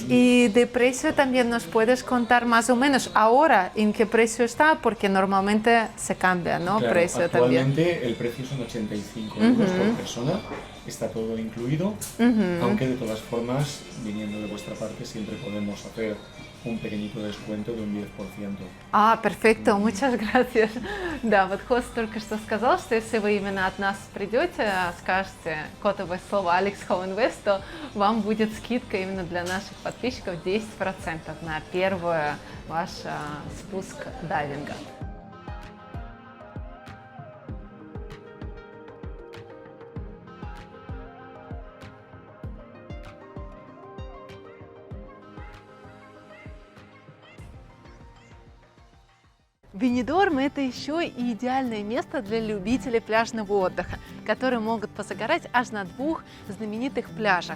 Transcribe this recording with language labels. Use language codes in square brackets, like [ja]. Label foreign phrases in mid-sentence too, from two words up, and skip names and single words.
[es] Y de precio también nos puedes contar más o menos ahora en qué precio está, porque normalmente se cambia, ¿no? Claro, Precio actualmente también. el precio son 85 euros por persona, está todo incluido, aunque de todas formas, viniendo de vuestra parte, siempre podemos hacer un pequeñito descuento de un 10%. Perfecto, muchas gracias. [ru] Да, вот Хос только что сказал, что если вы именно от нас придете, скажете кодовое слово Alex Home Invest, то вам будет скидка именно для наших подписчиков 10% на первый ваш спуск дайвинга. Бенидорм – это еще и идеальное место для любителей пляжного отдыха, которые могут позагорать аж на 2 знаменитых пляжах.